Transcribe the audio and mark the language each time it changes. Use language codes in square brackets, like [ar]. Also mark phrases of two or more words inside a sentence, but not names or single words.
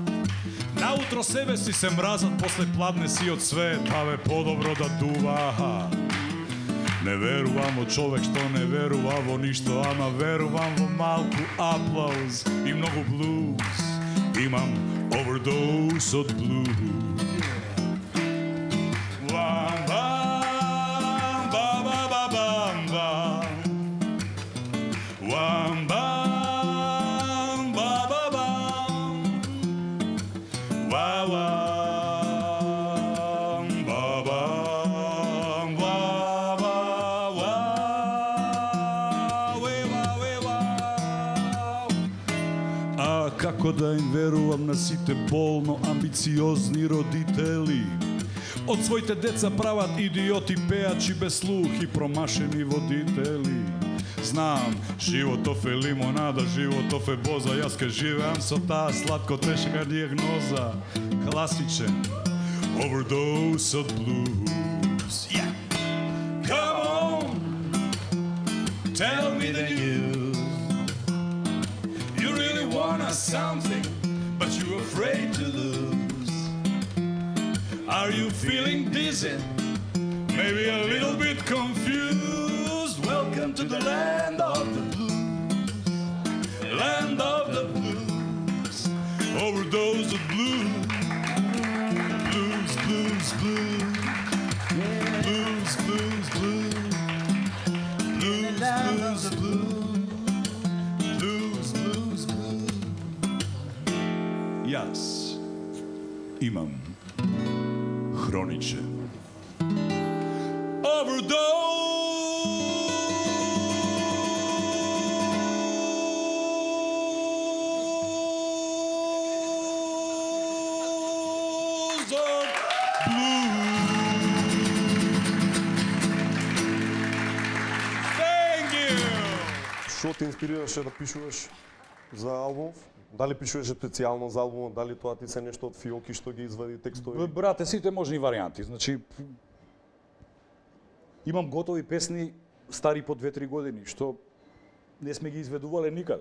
[mk] Наутро себе си се мразат, после пладне си од свет, а бе подобро да дуваат. Не верувам во човек што не верува во ништо, ама верувам во малку аплауз и многу блуз. Имам overdose од блуз. Бам, бам, ба, ба, ба, бам, бам. Бам, бам, ба, ба, бам. Ба, бам, ба, бам, ба, ба, ба. Уе, ба, уе, ба. А како да им верувам на сите болно амбициозни родители? Од своите деца прават идиоти, пеачи без слух и промашени водители. Знам, животов е лимонада, животов е боза, јас ке живеам со таа сладко тешка диагноза. Класичен overdose од blues. Yeah. [en] Come on, tell me the news. You really want us something, but you're afraid to lose. Are you feeling dizzy? Maybe a little bit confused. Welcome to the land of the blues. Land of the blues. Overdose of blues. Blues, blues, blues. Blues, blues, blues. Blues, blues, blues. Blues, blues, blues. [mk] Јас имам хроничен [en] overdose of blues. Thank you. [mk] Што те инспирираше да пишуваш за албумов? Дали пишуваше специјално за албумот, дали тоа ти се нешто од фиоки што ги извади текстови? Брате, сите можни варијанти. Значи, имам готови песни стари по 2-3 години, што не сме ги изведувале никаде.